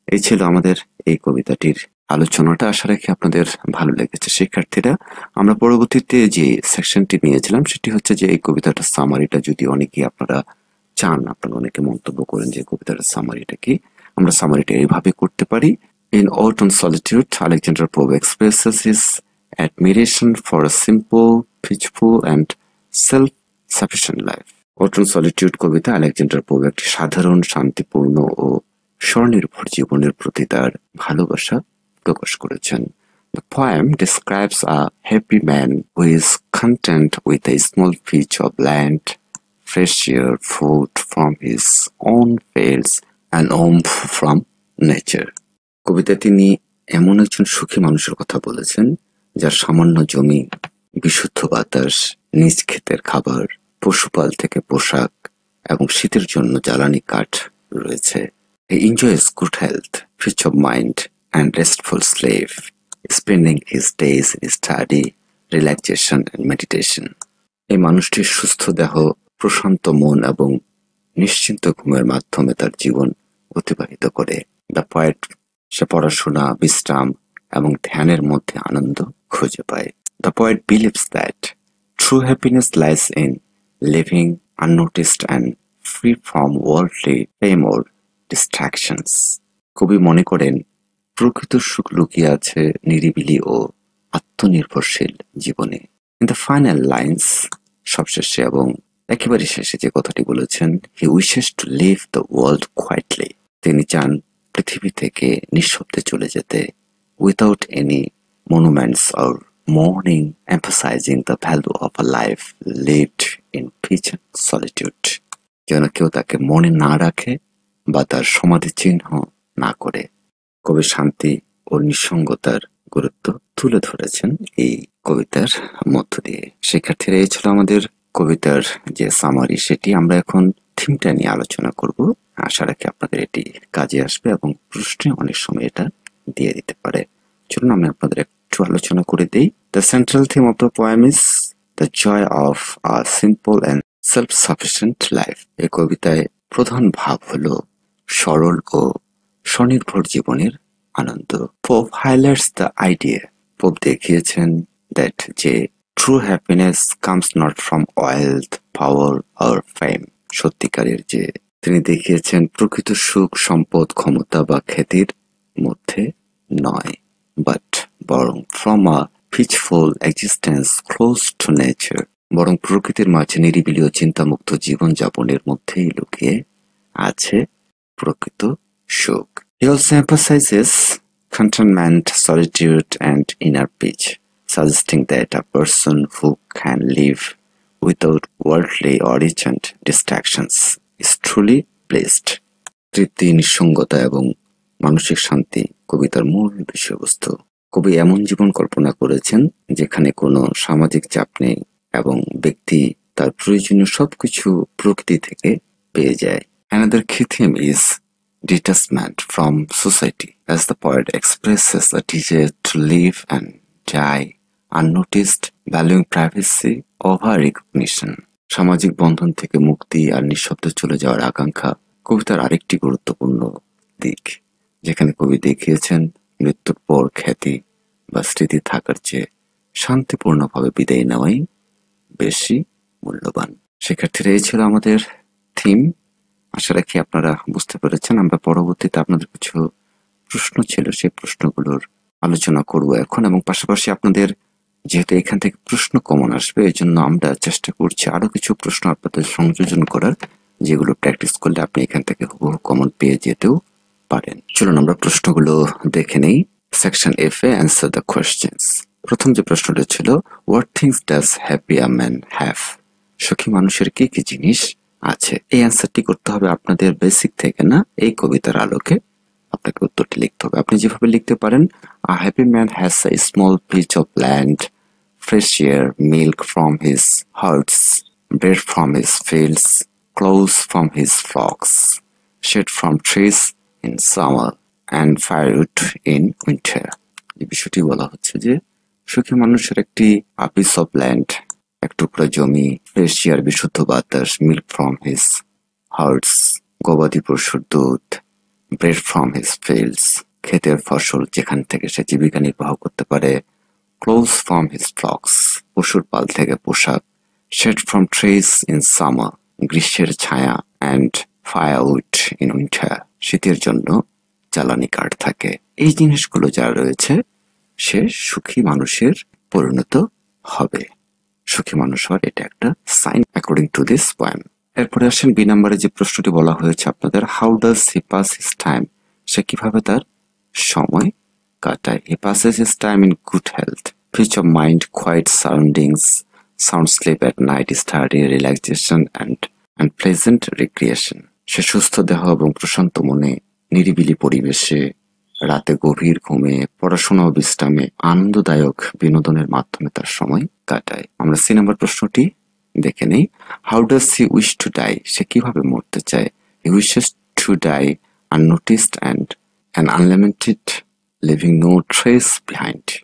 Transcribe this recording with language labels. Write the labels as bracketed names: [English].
[Bangla] এই ছিল আমাদের এই কবিতাটির আলোচনাটা। আশা রাখি আপনাদের ভালো লেগেছে। শিক্ষার্থীরা, আমরা পরবর্তীতে যে সেকশনটি নিয়েছিলাম সেটি হচ্ছে যে এই কবিতাটার সামারিটা, যদি অনেকেই আপনারা চান, আপনারা অনেকে মন্তব্য করেন যে কবিতাটার সামারিটা কি, আমরা সামারিটা এইভাবে করতে পারি। [English] In Autumn Solitude, Alexander Pope expresses his admiration for a simple, peaceful and self-sufficient life. [Bangla] Autumn Solitude Kabita Alexander pope একটি সাধারণ, শান্তিপূর্ণ ও স্বনির্ভর জীবনের প্রতি তার ভালোবাসা প্রকাশ করেছেন। [English] The poem describes a happy man who is content with a small patch of land, fresh air, food from his own fields and warmth from nature. [Bangla] কবিতায় তিনি এমন একজন সুখী মানুষের কথা বলেছেন যার সামান্য জমি, বিশুদ্ধ বাতাস, নিজ ক্ষেতের খাবার, পশুপাল থেকে পোশাক এবং শীতের জন্য জ্বালানি কাঠ রয়েছে। [English] He enjoys good health, peace of mind and restful sleep, spending his days in study, relaxation and meditation. [Bangla] এই মানুষটির সুস্থ দেহ, প্রশান্ত মন এবং নিশ্চিন্ত ঘুমের মাধ্যমে তার জীবন অতিবাহিত করে। [English] the poet [Bangla] সে পড়াশোনা, বিশ্রাম এবং ধ্যানের মধ্যে আনন্দ খুঁজে পায়। [English] The poet believes that true happiness lies in living unnoticed and free from worldly fame or distractions. [Bangla] কবি মনে করেন প্রকৃত সুখ লুকিয়ে আছে নিরিবিলি ও আত্মনির্ভরশীল জীবনে। [English] in the final lines, [Bangla] সবশেষে এবং একেবারে শেষে যে কথাটি বলেছেন, [English] He wishes to leave the world quietly. [Bangla] তিনি চান পৃথিবী থেকে নিঃশব্দে চলে যেতে, [English] Without any monuments or mourning, emphasizing the value of a life lived in peace and solitude. [Bangla] যেন কেউ তাকে মনে না রাখে বা তার সমাধি চিহ্ন না করে। কবি শান্তি ও নিঃসঙ্গতার গুরুত্ব তুলে ধরেছেন এই কবিতার মধ্য দিয়ে। শিক্ষার্থীরা, এই ছিল আমাদের কবিতার যে সামারি, সেটি আমরা এখন থিমটা নিয়ে আলোচনা করব। আশা রাখি আপনাদের এটি কাজে আসবে এবং প্রশ্নে অনেক সময় এটা দিয়ে দিতে পারে। চলুন আমি আপনাদের একটু আলোচনা করে দিই। [English] The central theme of the poem is the joy of a simple and self-sufficient life. [Bangla] এই কবিতায় প্রধান ভাব হলো সরল ও স্বনির্ভর জীবনের আনন্দ। [English] Pope highlights the idea. Pope [Bangla] দেখিয়েছেন [English] that [Bangla] যে [English] true happiness comes not from wealth, power or fame. [Bangla] সত্যিকারের যে তিনি দেখিয়েছেন প্রকৃত সুখ সম্পদ, ক্ষমতা বা খ্যাতির মধ্যে নয়, [English] but [Bangla] বরং [English] from a peaceful existence close to nature, [Bangla] বরং প্রকৃতির মাঝে নিরিবিলি ও চিন্তামুক্ত জীবনযাপনের মধ্যেই লুকিয়ে আছে প্রকৃত সুখ। [English] He also emphasizes contentment, solitude and inner peace, suggesting that a person who can live without worldly or recent distractions is truly blessed. [Bangla] তৃপ্তি, নিঃসঙ্গতা এবং মানসিক শান্তি কবিতার মূল বিষয়বস্তু। কবি এমন জীবন কল্পনা করেছেন যেখানে কোনো সামাজিক চাপ নেই এবং ব্যক্তি তার প্রয়োজনীয় সবকিছু প্রকৃতি থেকে পেয়ে যায়। Another key theme is detachment from society, as the poet expresses a desire to live and die unnoticed, valuing privacy over recognition. সামাজিক বন্ধন থেকে মুক্তি আর নিঃশব্দে চলে যাওয়ার আকাঙ্ক্ষা কবিতার আরেকটি গুরুত্বপূর্ণ দিক, যেখানে কবি দেখিয়েছেন মৃত্যুর পর খ্যাতি বা স্মৃতি থাকার চেয়ে শান্তিপূর্ণভাবে বিদায় নেওয়াই বেশি মূল্যবান। শিক্ষার্থীরা, এই ছিল আমাদের থিম। আশা রাখি আপনারা বুঝতে পেরেছেন। আমরা পরবর্তীতে আপনাদের কিছু প্রশ্ন ছিল, সেই প্রশ্নগুলোর আলোচনা করব এখন, এবং পাশাপাশি আপনাদের যেহেতু এখান থেকে প্রশ্ন কমন আসবে, এই জন্য আমরা চেষ্টা করছি আরো কিছু প্রশ্ন আপনাদের সংযোজন করার, যেগুলো প্র্যাকটিস করলে আপনি এখান থেকে হুবহু কমন পেয়ে যেতেও পারেন। চলুন আমরা প্রশ্নগুলো দেখে নেই। Section F A [English] Answer the questions. [Bangla] প্রথম যে প্রশ্নটা ছিল, [English] What things does happy a man have? [Bangla] সুখী মানুষের কি কি জিনিস আছে? এই অ্যান্সারটি করতে হবে আপনাদের বেসিক থেকে না, এই কবিতার আলোকে আপনাকে উত্তরটি লিখতে হবে। আপনি যেভাবে লিখতে পারেন, [English] A happy man has a small piece of land, fresh air, milk from his herds, bread from his fields, clothes from his flocks, shade from trees in summer, and firewood in winter. [Bangla] এই বিষয়টি বলা হচ্ছে যে সুখী মানুষের একটি [English] piece of land, [Bangla] এক টুকরা জমি, [English] fresh air [Bangla] বিশুদ্ধ বাতাস, [English] milk from his herds [Bangla] গবাদি পশুর দুধ, [English] bread from his fields [Bangla] ক্ষেতের ফসল যেখান থেকে সে জীবিকা নির্বাহ করতে পারে, [English] clothes from his flocks [Bangla] পশুর পাল থেকে পোশাক, [English] shade from trees in summer [Bangla] গ্রীষ্মের ছায়া, [English] and firewood in winter [Bangla] শীতের জন্য জ্বালানি কাঠ থাকে। এই জিনিসগুলো যা রয়েছে সে সুখী মানুষের পরিণত হবে। সুখী মানুষ হওয়ার এটা একটা [English] Sign according to this poem. [Bangla] এরপরে আসেন বি নাম্বারে যে প্রশ্নটি বলা হয়েছে আপনাদের, [English] How does he pass his time? [Bangla] সে কিভাবে তার সময় কাটায়? [English] He passes his time in good health, peace of mind, quiet surroundings, sound sleep at night, study, relaxation and pleasant recreation. [Bangla] সে সুস্থ দেহ এবং প্রশান্ত মনে, নিরিবিলি পরিবেশে, রাতে গভীর ঘুমে, পড়াশোনা ও বিশ্রামে, আনন্দদায়ক বিনোদনের মাধ্যমে তার সময় কাটায়। আমরা সি নাম্বার প্রশ্নটি দেখে নেই। [English] How does he wish to die? [Bangla] সে কিভাবে মরতে চায়? [English] He wishes to die unnoticed and unlimited, living no trace behind.